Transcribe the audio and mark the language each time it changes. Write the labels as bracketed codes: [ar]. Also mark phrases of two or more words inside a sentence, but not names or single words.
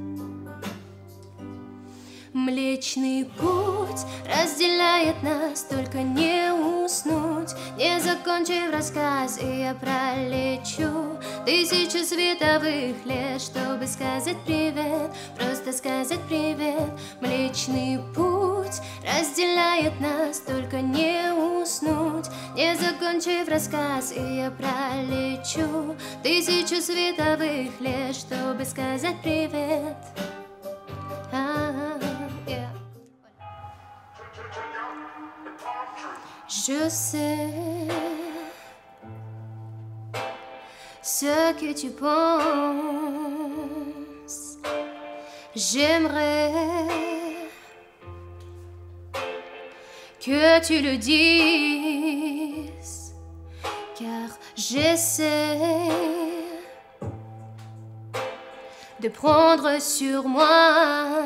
[ru] Млечный путь разделяет нас, только не уснуть, не закончив рассказ, и я пролечу 1000 световых лет, чтобы сказать привет, просто сказать привет. Млечный путь разделяет нас, только не уснуть, не закончив рассказ, и я пролечу 1000 световых лет, чтобы сказать привет. [fr] Je sais ce que tu penses. J'aimerais que tu le dises, car j'essaie de prendre sur moi.